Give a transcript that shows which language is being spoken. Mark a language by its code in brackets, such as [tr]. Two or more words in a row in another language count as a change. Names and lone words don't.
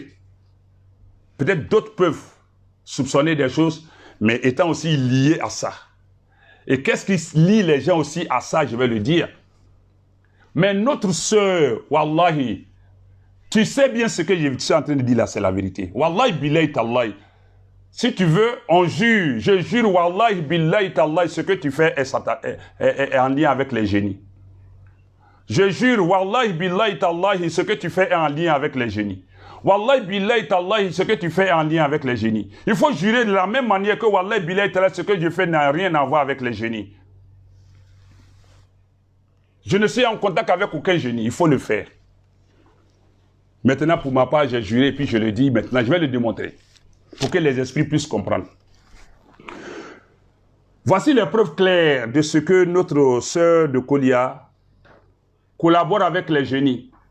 [fr] Peut-être d'autres peuvent soupçonner des choses, mais étant aussi liés à ça. Et qu'est-ce qui lie les gens aussi à ça, je vais le dire. Mais notre sœur, wallahi, tu sais bien ce que je suis en train de dire là, c'est la vérité. [ar] والله بالله تالله. [fr] Si tu veux, on jure. Je jure, [ar] والله بالله تالله, [fr] ce que tu fais est en lien avec les génies. Je jure, [ar] والله بالله تالله, [fr] ce que tu fais est en lien avec les génies. [ar] والله بالله تالله, [fr] ce que tu fais est en lien avec les génies. Il faut jurer de la même manière que [ar] والله بالله تالله, [fr] ce que je fais n'a rien à voir avec les génies. Je ne suis en contact avec aucun génie, il faut le faire. Maintenant, pour ma part, j'ai juré, puis je le dis maintenant, je vais le démontrer, pour que les esprits puissent comprendre. Voici les preuves claires de ce que notre sœur de Kolia collabore avec les génies.